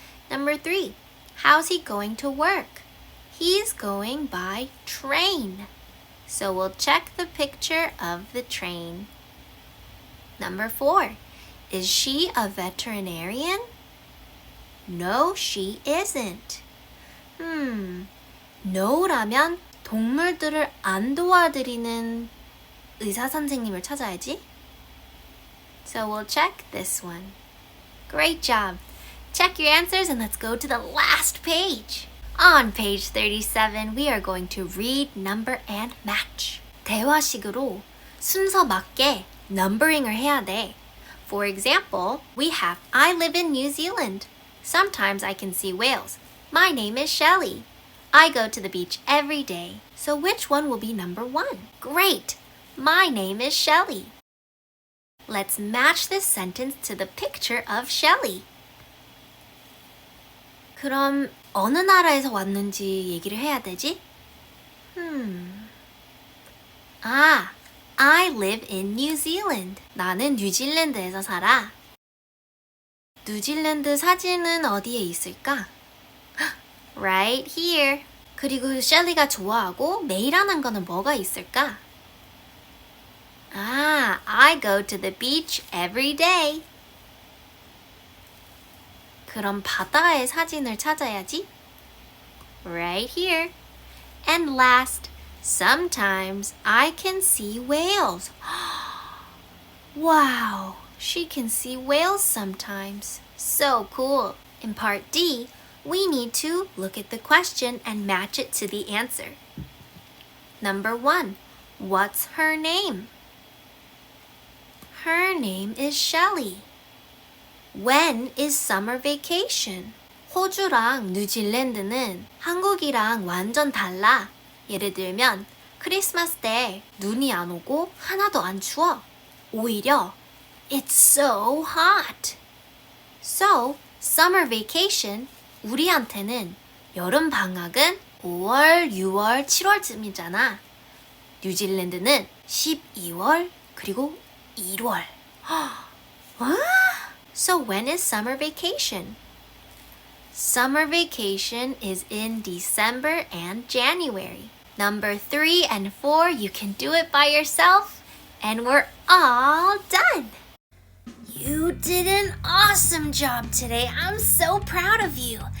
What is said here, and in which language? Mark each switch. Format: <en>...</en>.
<en>Number 3, how's he going to work? He's going by train. So we'll check the picture of the train. Number 4, is she a veterinarian? No, she isn't.</en> <ko>No라면 동물들을 안 도와드리는 의사 선생님을 찾아야지.</ko> <en>So we'll check this one. Great job. Check your answers and let's go to the last page. On page 37, we are going to read, number, and match.</en> <ko>대화식으로 순서 맞게 numbering을 해야 돼.</ko> <en>For example, we have I live in New Zealand. Sometimes I can see whales. My name is Shelley. I go to the beach every day. So which one will be number 1? Great! My name is Shelley. Let's match this sentence to the picture of Shelley.</en> <ko>그럼 어느 나라에서 왔는지 얘기를 해야 되지?</ko> <en>I live in New Zealand.</en> <ko>나는 뉴질랜드에서 살아. 뉴질랜드 사진은 어디에 있을까?</ko> <en>Right here.</en> <ko>그리고 셸리가 좋아하고 매일 하는 거는 뭐가 있을까?</ko> <en>I go to the beach every day.</en> <ko>그럼 바다의 사진을 찾아야지.</ko> <en>Right here. And last, sometimes I can see whales. Wow, she can see whales sometimes. So cool. In part D, we need to look at the question and match it to the answer. Number 1. What's her name? Her name is Shelly. When is summer vacation?</en> <ko>호주랑 뉴질랜드는 한국이랑 완전 달라. 예를 들면 크리스마스 때 눈이 안 오고 하나도 안 추워. 오히려</ko> <en>It's so hot. So, summer vacation,</en> <ko>우리한테는 여름 방학은 5월, 6월, 7월쯤이잖아. 뉴질랜드는 12월 그리고 1월.</ko> <en>So when is summer vacation? Summer vacation is in December and January. Number 3 and 4, you can do it by yourself, and we're all done. You did an awesome job today. I'm so proud of you.</en>